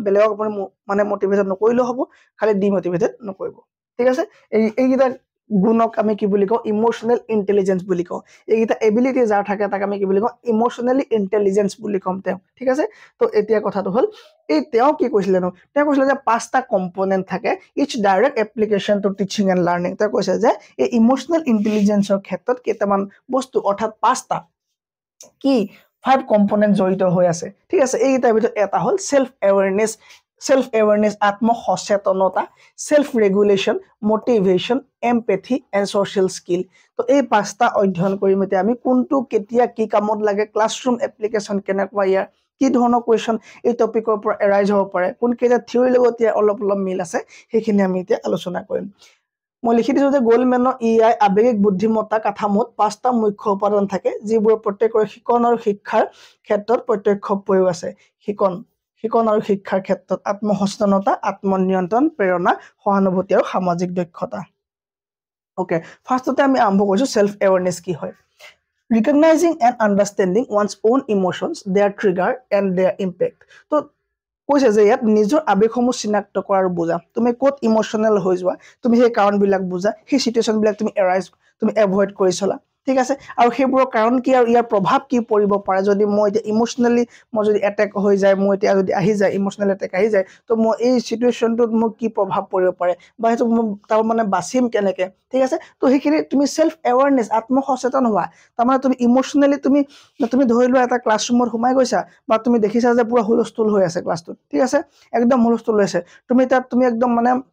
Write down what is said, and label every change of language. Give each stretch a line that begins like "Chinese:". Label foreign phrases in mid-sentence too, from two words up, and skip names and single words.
Assamese: বেলেগক আপুনি মানে মোটিভেটেড নকৰিলেও হ'ব খালি ডিমোটিভেটেড নকৰিব ঠিক আছে এইকেইটা গুণক আমি কি বুলি কওঁ
English: emotional intelligence
Assamese: বুলি কওঁ এইকেইটা এবিলিটি যাৰ থাকে তাক আমি কি বুলি কওঁ
English: emotionally intelligence
Assamese: বুলি কম তেওঁ ঠিক আছে তো এতিয়া কথাটো হ'ল এই তেওঁ কি কৈছিলে নো তেওঁ কৈছিলে যে পাঁচটা কম্পোনেন্ট থাকে
English: each direct application to teaching and learning
Assamese: তেওঁ কৈছে যে এই ইমোশনেল ইন্টেলিজেন্সৰ ক্ষেত্ৰত কেইটামান বস্তু অৰ্থাৎ পাঁচটা কি 5 কম্পোনেন্ট জড়িত হৈ আছে ঠিক আছে এইকেইটাৰ ভিতৰত এটা হ'ল
English: self awareness
Assamese: আত্ম সচেতনতা
English: self regulation motivation empathy and social skill
Assamese: তো এই পাঁচটা অধ্যয়ন কৰিম এতিয়া আমি কোনটো কেতিয়া কি কামত লাগে
English: classroom application
Assamese: কেনেকুৱা ইয়াৰ কি ধৰণৰ কোৱেশ্চন এই টপিকৰ পৰা এৰাইজ হ'ব পাৰে কোন কেইটা থিওৰি লগত অলপ মিল আছে সেইখিনি আমি এতিয়া আলোচনা কৰিম মই লিখি দিছো যে গোলমেনৰ ইআই আবেগিক বুদ্ধিমত্তা কাঠামোত পাঁচটা মুখ্য উপাদান থাকে যিবোৰ প্ৰত্যেকৰ শিকন আৰু শিক্ষাৰ ক্ষেত্ৰত প্ৰত্যক্ষ প্ৰয়োগ আছে শিকন আৰু শিক্ষাৰ ক্ষেত্ৰত আত্মসচেতনতা আত্মনিয়ন্ত্ৰণ প্ৰেৰণা সহানুভূতি আৰু সামাজিক দক্ষতা ওকে ফাৰ্ষ্টতে আমি আৰম্ভ কৰিছো
English: self awareness
Assamese: কি হয়
English: recognizing and understanding one's own emotions their trigger and their impact
Assamese: তো কৈছে যে ইয়াত নিজৰ আবেগসমূহ চিনাক্ত কৰাৰ বুজা তুমি ক'ত ইমোশনাল হৈ যোৱা তুমি সেই কাৰণবিলাক বুজা সেই সিচুৱেশনবিলাক তুমি এভয়েড কৰি চলা ঠিক আছে আৰু সেইবোৰৰ কাৰণ কি আৰু ইয়াৰ প্ৰভাৱ কি পৰিব পাৰে যদি মই এতিয়া ইমোশনালি মই যদি এটেক হৈ যায় মই এতিয়া যদি আহি যায়
English: emotional attack
Assamese: আহি যায় তো মই এই সিচুৱেশনটোত মোক কি প্ৰভাৱ পৰিব পাৰে বা সেইটো তাৰ মানে বাচিম কেনেকে ঠিক আছে তো সেইখিনি তুমি
English: self awareness
Assamese: আত্ম সচেতন হোৱা তাৰমানে তুমি ইমোশনালি তুমি ধৰি লোৱা এটা ক্লাছৰুমত সোমাই গৈছা বা তুমি দেখিছা যে পুৰা হুলস্থুল হৈ আছে ক্লাছটোত ঠিক আছে একদম হুলস্থুল হৈ আছে তুমি তাত তুমি একদম মানে